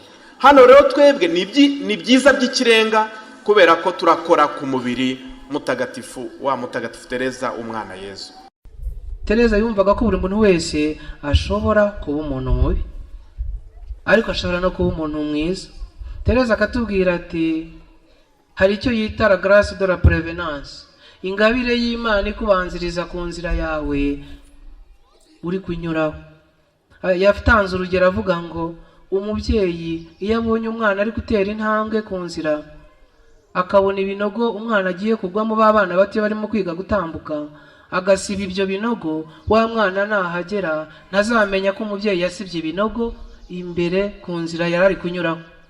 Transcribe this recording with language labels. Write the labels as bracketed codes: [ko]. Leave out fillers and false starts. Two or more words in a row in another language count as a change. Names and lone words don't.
[rw] Hano rero twebwe ni byiza by'ikirenga kubera ko turakora ku mubiri mutagatifu wa Mutagatifu Tereza w'Umwana Yezu. Tereza yumvaga ko buri muntu wese ashobora kuba umuntu mubi, ariko ashobora no kuba umuntu mwiza. Tereza akatubwira ati hari icyo yita [fr] la grâce de la prévenance, [rw] ingabire y'Imana ikubanziriza ku nzira yawe uri kunyuraho. Yatanze urugero avuga ngo umubyeyi iyo abonye umwana ari gutera intambwe ku nzira, akabona ibinogo umwana agiye kugwamo, b'abana bato barimo kwiga gutambuka, agasiba ibyo binogo, wa mwana nahagera ntazamenya ko umubyeyi yasibye ibinogo imbere ku nzira yari ari kunyuraho.